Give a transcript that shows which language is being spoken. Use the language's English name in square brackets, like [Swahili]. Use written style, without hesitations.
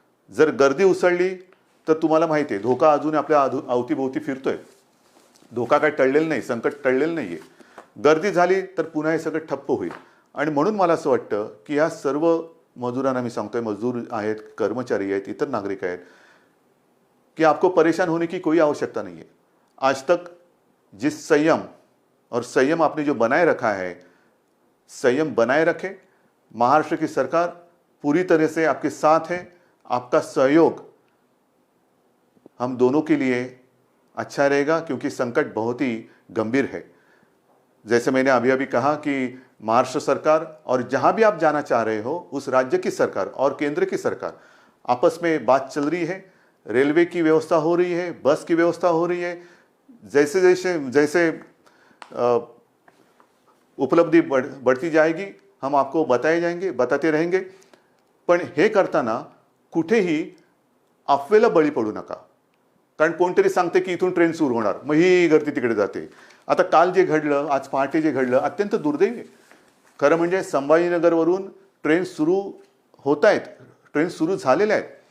[Marathi] जर गर्दी उसळली तर तुम्हाला माहिती आहे धोका अजून आपल्या अवतीभोवती फिरतोय. धोका काय टळलेला नाही, संकट टळलेलं नाहीये. गर्दी झाली तर पुन्हा हे सगळं ठप्प होईल. आणि म्हणून मला असं वाटतं की ह्या सर्व मजुरांना मी सांगतोय, मजदूर आहेत, कर्मचारी आहेत, इतर नागरिक आहेत, कि [Hindi] आपको परेशान होने की कोई आवश्यकता नहीं है. आज तक जिस संयम आपने जो बनाए रखा है, संयम बनाए रखे. महाराष्ट्र की सरकार पूरी तरह से आपके साथ है. आपका सहयोग हम दोनों के लिए अच्छा रहेगा क्योंकि संकट बहुत ही गंभीर है. जैसे मैंने अभी अभी कहा कि महाराष्ट्र सरकार और जहां भी आप जाना चाह रहे हो उस राज्य की सरकार और केंद्र की सरकार आपस में बात चल रही है. रेलवे की व्यवस्था हो रही है, बस की व्यवस्था हो रही है. जैसे जैसे जैसे उपलब्धि बढ़ती जाएगी हम आपको बताते रहेंगे. [Marathi] पण हे करताना कुठेही अफवेला बळी पडू नका. कारण कोणतरी सांगते की इथून ट्रेन सुरू होणार, मग ही गर्दी तिकडे जाते. आता काल जे घडलं, आज पहाटे जे घडलं, अत्यंत दुर्दैवी आहे. खरं म्हणजे संभाजीनगरवरून ट्रेन सुरू होत आहेत, ट्रेन सुरू झालेल्या आहेत.